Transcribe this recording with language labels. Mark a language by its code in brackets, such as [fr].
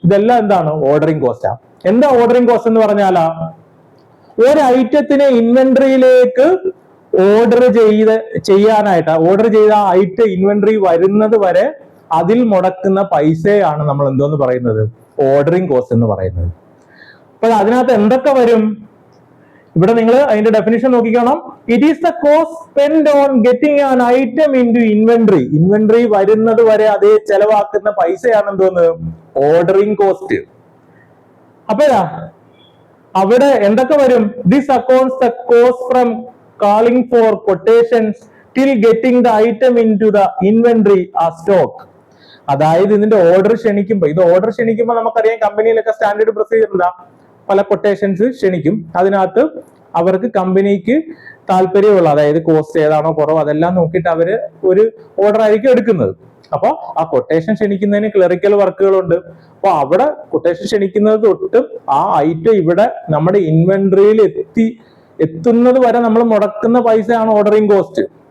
[ml] ഇതെല്ലാം എന്താണ് ordering Costa. എന്താ ഓർഡറിംഗ് കോസ്റ്റ് എന്ന് പറഞ്ഞാലാ, ഒരു ഐറ്റത്തിനെ ഇൻവെന്ററിയിലേക്ക് ഓർഡർ ചെയ്യാനായിട്ട് ഓർഡർ ചെയ്ത ഐറ്റം ഇൻവെന്ററി വരുന്നത് വരെ അതിൽ മുടക്കുന്ന പൈസയാണ് നമ്മൾ എന്തോന്ന് പറയുന്നത്, ഓർഡറിംഗ് കോസ്റ്റ് എന്ന് പറയുന്നത്. അപ്പൊ അതിനകത്ത് എന്തൊക്കെ വരും, ഇവിടെ നിങ്ങൾ അതിന്റെ definition നോക്കിക്കണം. [en] It is the cost spend on getting an item into inventory. [ml] Inventory വരുന്നത് വരെ അതേ ചെലവാക്കുന്ന പൈസയാണ് എന്തോന്ന്, ഓർഡറിംഗ് കോസ്റ്റ്. അപ്പോഴാ അവിടെ എന്തൊക്കെ വരും, [en] This accounts the cost from calling for quotations till getting the item into the inventory or stock. [ml] അതായത് ഇതിന്റെ ഓർഡർ ക്ഷണിക്കുമ്പോൾ, ഇത് ഓർഡർ ക്ഷണിക്കുമ്പോൾ നമുക്കറിയാം കമ്പനിയിലൊക്കെ സ്റ്റാൻഡേർഡ് പ്രൊസീജിയർ എന്താ, പല കൊട്ടേഷൻസ് ക്ഷണിക്കും. അതിനകത്ത് അവർക്ക് കമ്പനിക്ക് താല്പര്യമുള്ള, അതായത് കോസ്റ്റ് ഏതാണോ കുറവ് അതെല്ലാം നോക്കിയിട്ട് അവര് ഒരു ഓർഡർ ആയിരിക്കും എടുക്കുന്നത്. അപ്പൊ ആ കൊട്ടേഷൻ ക്ഷണിക്കുന്നതിന് ക്ലറിക്കൽ വർക്കുകളുണ്ട്. അപ്പൊ അവിടെ കൊട്ടേഷൻ ക്ഷണിക്കുന്നത് തൊട്ട് ആ ഐറ്റം ഇവിടെ നമ്മുടെ ഇൻവെന്ററിയിൽ എത്തുന്നത് വരെ നമ്മൾ മുടക്കുന്ന പൈസയാണ് ഓർഡറിംഗ് കോസ്റ്റ്.